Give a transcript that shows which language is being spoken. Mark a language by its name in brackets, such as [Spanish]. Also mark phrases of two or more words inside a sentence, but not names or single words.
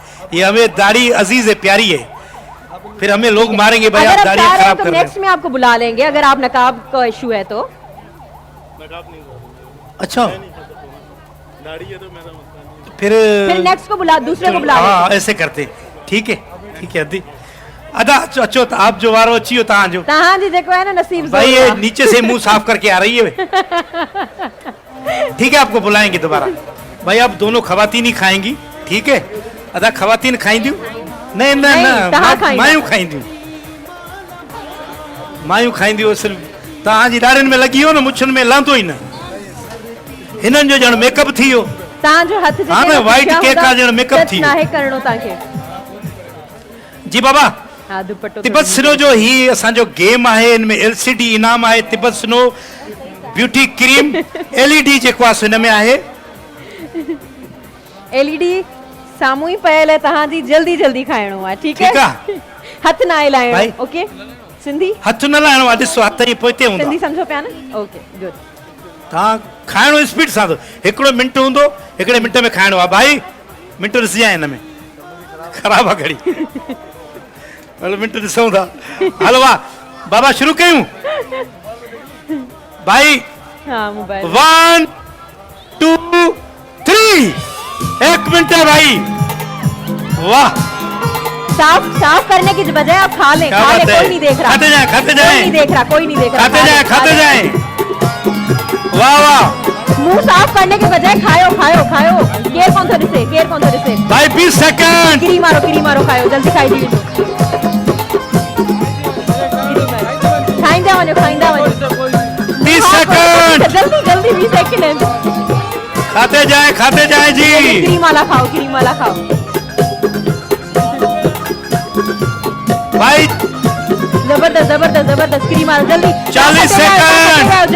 [Urdu] یہ ہمیں داڑھی عزیز ہے، پیاری ہے، پھر ہمیں لوگ ماریں گے بھائی अगर आप आप दाढ़ी چاہ رہے ہیں खराब तो کر رہے نیکسٹ میں آپ کو بلا لیں گے، اگر آپ نقاب کا ایشو ہے تو. اچھا پھر نیکسٹ کو بلا، دوسرے کو بلا हाँ लेंगे। ایسے کرتے۔ ٹھیک ہے ٹھیک ہے [Sindhi] अदी अदा अचो अचो तो आप जो वारो अची हो तव्हां जो। तहां जी जेको है ना नसीब [Urdu] بھائی یہ [Sindhi] ज़रूर आहे। [Urdu] نیچے سے منہ صاف کر کے آ رہی ہے۔ ٹھیک ہے آپ کو بلائیں گے دوبارہ. بھائی آپ دونوں خواتین ہی کھائیں گی، ٹھیک ہے? [Sindhi] अदा खवातीन खाईंदियूं? नहीं न नहीं, न तव्हां खाईंदा। मायूं खाईंदियूं, मायूं खाईंदियूं। सिर्फ़ तव्हांजी ॾाढ़ियुनि में लॻी वियो न, मुछुनि में लहंदो ई न। हिननि जो ॼण मेकअप थी वियो। तहां जो हथ हाँ न, वाइट केक आहे ॼण मेकअप थी ना वियो। है करणो ताके। जी बाबा, हां दुपट्टो तिब्बत सिनो जो ही असांजो गेम आहे। इन में LCD इनाम आहे। तिब्बत सिनो ब्यूटी क्रीम LED जेको आहे हिन में आहे। LED साम्हूं ई पयल आहे, तव्हांजी जल्दी जल्दी खाइणो आहे, ठीकु ठीकु आहे? आहे। हथ न भाई। हिलाइणो, ओके? सिंधी हथ न लाइणो आहे, ॾिसो हथ ई पोइते हूंदा। सिंधी सम्झो पिया न? [English] okay good. [Sindhi] तव्हां खाइणो स्पीड सां, हिकिड़ो मिंट हूंदो, हिकिड़े मिंट में खाइणो आहे। भाई मिंट ॾिसी आए हिन में ख़राबु आहे घड़ी हलो मिंट ॾिसूं था। हलो वाह बाबा शुरू कयूं। भाई हाँ मोबाइल [Urdu] 1 2 3 1 منٹ ہے بھائی. वाह صاف کرنے کی بجائے آپ کھا لیں, क्या کھا لیں, بات ہے. کوئی نہیں دیکھ رہا, کھاتے جائیں، کھاتے कोई जाएं। نہیں دیکھ رہا، کوئی نہیں دیکھ رہا, खाते खा जाए لیں، کھا खाते लें। جائے۔ واہ واہ منہ صاف کرنے کے بجائے کھاؤ کھاؤ کھاؤ. [Sindhi] केर कौन थो ॾिसे? भाई 20 सेकंड। किरी मारो खाओ, जल्दी खाई दी खाईंदा वञो 20 सेकंड। जल्दी 20 सेकंड। [Urdu] کھاتے جائے جی. کریم والا کھاؤ. भाई زبردست کریم والا جلدی 40 सेकंड।